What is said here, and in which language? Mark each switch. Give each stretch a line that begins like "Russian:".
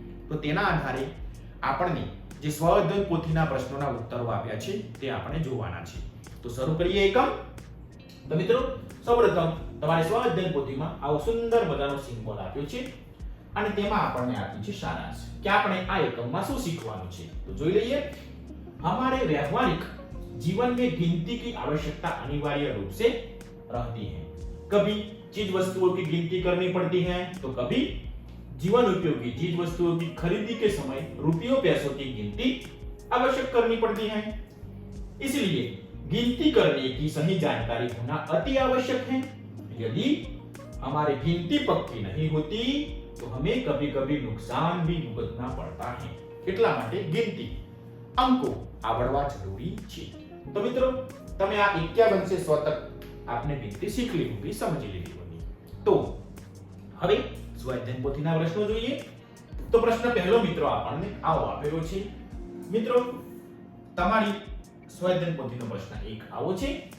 Gujarati: તો તેના આધારે આપણને જે સ્વાધ્યાય પોથીના પ્રશ્નોના ઉત્તરો આપ્યા છે તે આપણે જોવાના છે. તો શરૂ કરીએ એકમ. તો મિત્રો, સૌપ્રથમ તમારે સ્વાધ્યાય પોથીમાં આવો સુંદર મજાનો સિમ્બોલ આપ્યો છે અને તેમાં આપણને આપ્યું છે સારાંશ કે આપણે આ એકમમાં શું શીખવાનું છે. તો જોઈ લઈએ.
Hindi: हमारे व्यवहारिक जीवन में गिनती की आवश्यकता अनिवार्य रूप से रहती है. कभी चीज वस्तुओं की गिनती करनी पड़ती है तो कभी जीवन उपयोगी चीज वस्तुओं की खरीदी के समय रुपयों पैसों की गिनती आवश्यक करनी पड़ती है. इसलिए गिनती करने की सही जानकारी होना अति आवश्यक है. यदि हमारी गिनती पक्की नहीं होती तो हमें कभी कभी नुकसान भी भुगतना पड़ता है.
Gujarati: એટલા માટે ગિનતી અંકો આવડવા જરૂરી છે. તો મિત્રો, તમે આ 51 से 100 તક આપને ગિનતી શીખ લીધી હોવી, સમજી લીધી હોવી. તો હવે સ્વાધ્યાય પોથીના પ્રશ્નો જોઈએ. તો પ્રશ્ન પહેલો મિત્રો આપણને આવો આપેલો છે. મિત્રો, તમારી સ્વાધ્યાય પોથીનો પ્રશ્ન 1 આવો છે.